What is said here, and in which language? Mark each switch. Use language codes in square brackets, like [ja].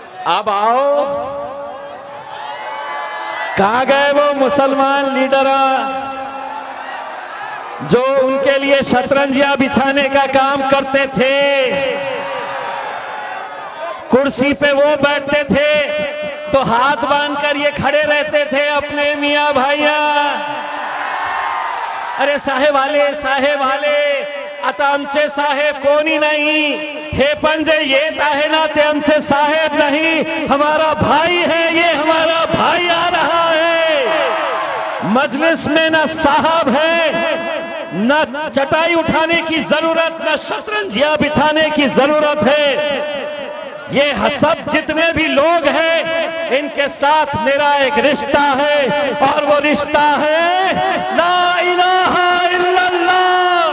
[hi] अब आओ, कहां गए वो मुसलमान लीडर जो उनके लिए शतरंजियां बिछाने का काम करते थे? कुर्सी पे वो बैठते थे, तो हाथ बांधकर ये खड़े रहते थे अपने मियाँ भाइया। [mr] अरे साहेब वाले आता आमचे साहेब कोणी नाही, हे पंजे येत आहे ना ते आमचे साहेब [hi] नहीं, हमारा भाई है, ये हमारा भाई आ रहा है। मजलिस में ना साहब है, न चटाई उठाने की जरूरत, न शतरंजियां बिछाने की जरूरत है। ये सब जितने भी लोग हैं इनके साथ मेरा एक रिश्ता है, और वो रिश्ता है ला इलाहा इल्लल्लाह।